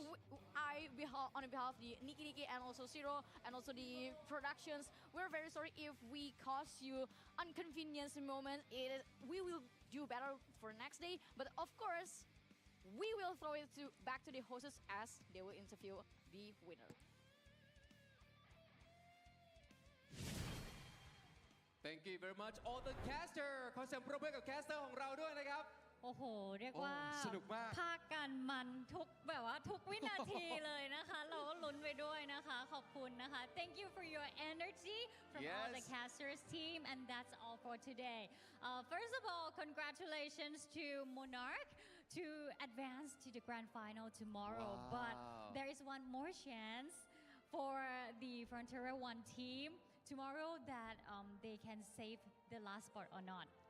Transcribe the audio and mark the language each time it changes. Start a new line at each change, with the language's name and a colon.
English: On behalf of the Niki and also Zero and also the productions, we're very sorry if we caused you inconvenience moment. We will do better for next day, but of course, we will throw it back to the hosts as they will interview the winner. Thank you very much all the caster
Thai: ขอเสียงปรบมือกับแคสเตอร์ของเราด้วยนะครับ โอ้โห เรียกว่า โอ้สนุกมาก ภาคกันมันทุกแบบว่าทุกวินาทีเลยนะคะ เราก็ลุ้นไปด้วยนะคะ ขอบคุณนะคะ
English: Thank you for your energy from all the Yes. casters team and that's all for today. First of all, congratulations to Monarch to advance to the grand final tomorrow. Wow. But there is one more chance for the Frontera 1 team tomorrow that they can save the last spot or not.